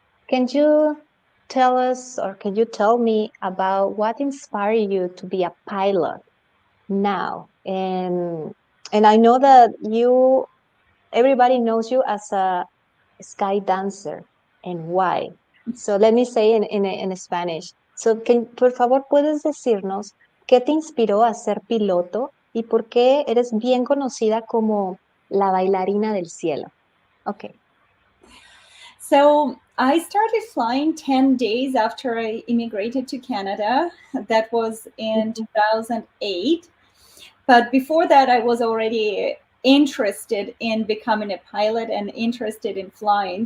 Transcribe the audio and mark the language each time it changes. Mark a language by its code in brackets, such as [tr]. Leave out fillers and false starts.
[en] Can you tell us, or can you tell me about what inspired you to be a pilot now? And I know that everybody knows you as a sky dancer, and why. So let me say in Spanish. [es] So, por favor, ¿puedes decirnos qué te inspiró a ser piloto y por qué eres bien conocida como la bailarina del cielo? [en] Okay. So I started flying 10 days after I immigrated to Canada. That was in 2008. But before that, I was already interested in becoming a pilot and interested in flying.